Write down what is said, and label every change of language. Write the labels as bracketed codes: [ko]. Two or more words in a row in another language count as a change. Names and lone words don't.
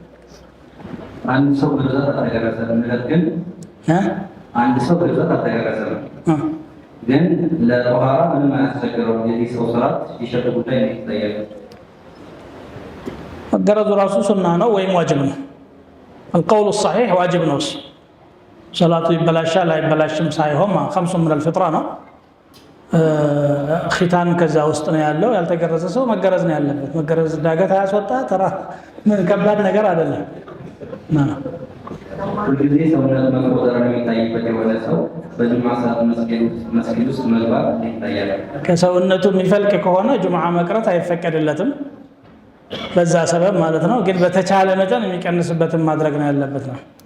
[am] አንድ ሰው ገዛት አተገረሰም ግን አንድ ሰው ገዛት አተገረሰም ግን ለጧሃራ ምንም አያስቸግረው የዚህ ሰው ሰላት ይሸጥ ጉዳይ ነው ይታያል መገረዙ ራሱ ሱና ነው ወይም ዋጅብ ነው [ar] القول الصحيح [am] واجب ነው ሰላቱ ይበላሻል ላይ ይበላሽም ሳይሆን [ar] خمس من الفطره [am] ነው ختان ከዛ ውስጥ ነው ያለው ያልተገረዘ ሰው መገረዝ ነው ያለበት መገረዝ ዳገት አያስወጣ ተራ ምን ከባድ ነገር አይደለም ሁልጊዜ ሰውነት መቆጠር ነው የሚታይበት የሆነ ሰው በጁምዓ ሰዓት መስጊድ ውስጥ መግባት ይታያል ከሰውነቱ የሚፈልቅ ከሆነ ጁምዓ መቅረት አይፈቀድለትም በዛ ሰበብ ማለት ነው ግን በተቻለ መጠን የሚቀንስበትን ማድረግ ነው ያለበት ነው